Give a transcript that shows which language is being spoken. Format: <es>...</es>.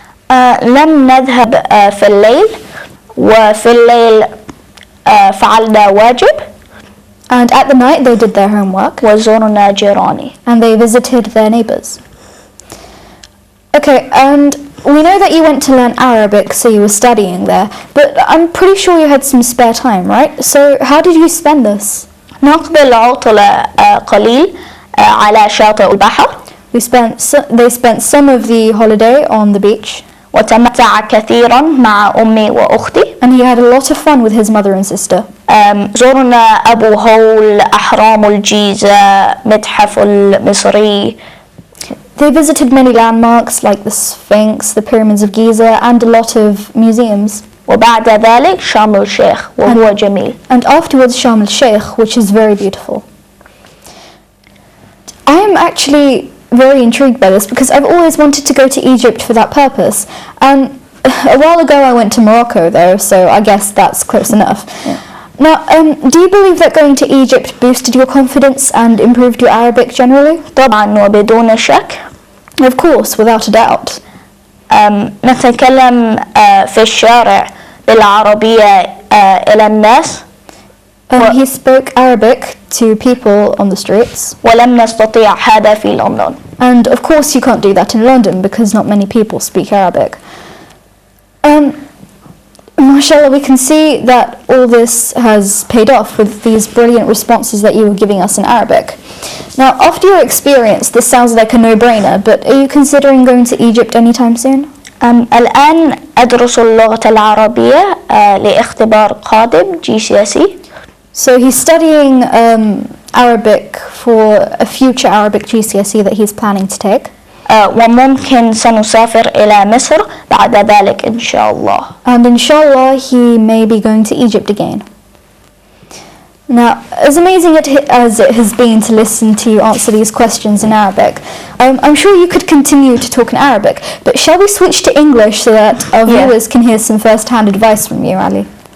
<ar>لم نذهب في الليل وفي الليل فعلنا واجب.</ar> <en>And at the night they did their homework.</en> <ar>وزرنا جيراني.</ar> <en>And they visited their neighbors. Okay, and we know that you went to learn Arabic, so you were studying there, but I'm pretty sure you had some spare time, right? So how did you spend this?</en> <ar>نقضي عطلة قليل على شاطئ البحر.</ar> <en>They spent some of the holiday on the beach.</en> <ar>وتمتع كثيرا مع أمي وأختي.</ar> <en>And he had a lot of fun with his mother and sister.</en> <ar>زرنا أبو هول، أحرام الجيزة، متحف المصري.</ar> <en>They visited many landmarks like the Sphinx, the pyramids of Giza, and a lot of museums.</en> <ar>وبعد ذلك شرم الشيخ وهو جميل.</ar> <en>And afterwards Sharm el-Sheikh, which is very beautiful. I am actually very intrigued by this because I've always wanted to go to Egypt for that purpose. And a while ago I went to Morocco though, so I guess that's close enough. Yeah. Now, do you believe that going to Egypt boosted your confidence and improved your Arabic generally?</en> <ar>طبعا وبدون شك.</ar> <en>Of course, without a doubt.</en> <ar>نتكلم في الشارع بالعربية إلى الناس.</ar> <en>He spoke Arabic to people on the streets.</en> <ar>ولم نستطيع هذا في لندن.</ar> <en>And of course you can't do that in London because not many people speak Arabic. Mashallah, we can see that all this has paid off with these brilliant responses that you were giving us in Arabic. Now, after your experience, this sounds like a no-brainer, but are you considering going to Egypt anytime soon?</en> <ar>الآن أدرس اللغة العربية لاختبار قادم GCSE.</ar> <en>So he's studying Arabic for a future Arabic GCSE that he's planning to take.</en> <ar>وممكن سنسافر إلى مصر بعد ذلك إن شاء الله.</ar> <en>And inshallah he may be going to Egypt again. Now, as amazing as it has been to listen to you answer these questions in Arabic, I'm sure you could continue to talk in Arabic, but shall we switch to English so that our viewers can hear some first-hand advice from you, Ali?</en>